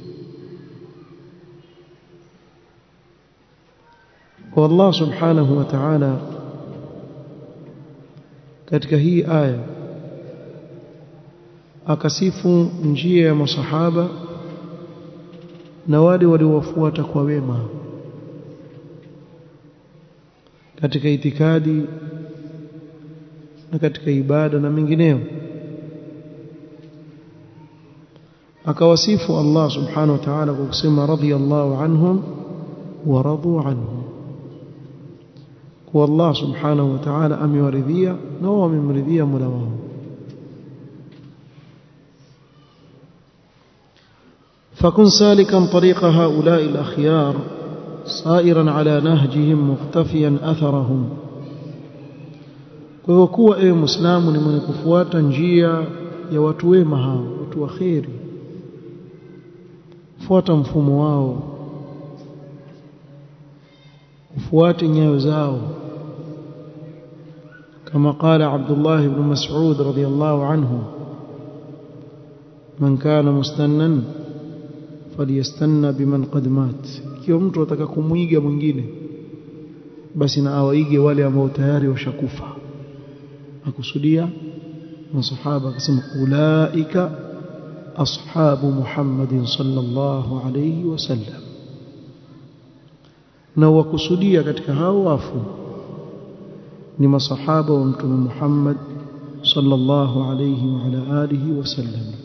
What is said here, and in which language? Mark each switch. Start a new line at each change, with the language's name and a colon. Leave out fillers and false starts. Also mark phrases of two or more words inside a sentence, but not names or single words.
Swahili: kwa Allah
Arabic: سبحانه وتعالى
Swahili: katika hii aya akasifu njia ya masahaba na wale waliowafuata kwa wema katika itikadi na katika ibada na mengineyo. akawasifu Allah
Arabic: سبحانه وتعالى
Swahili: kwa kusema
Arabic: رضي الله عنهم ورضوا عنه,
Swahili: kwa Allah
Arabic: سبحانه وتعالى
Swahili: amewaridhia na wao wamemridhia Mola wao.
Arabic: فكن سالكا طريق هؤلاء الأخيار سائرا على نهجهم مقتفيا أثرهم.
Swahili: kwa hivyo kuwa ewe Muislamu ni mwenye kufuata njia ya watu wema hao, watu waheri, fuata mfumo wao, ufuate nyayo zao.
Arabic: كما قال عبد الله بن مسعود رضي الله عنه من كان مستنا فليستن بمن قد مات.
Swahili: Ikiwa mtu ataka kumuiga mwingine, basi na awaige wale ambao tayari washakufa. akusudia masahaba, akasema
Arabic: أولئك أصحاب محمد صلى الله عليه وسلم,
Swahili: na wakusudia katika hao wafu ni masahaba wa mtume Muhammad
Arabic: صلى الله عليه وعلى آله وسلم.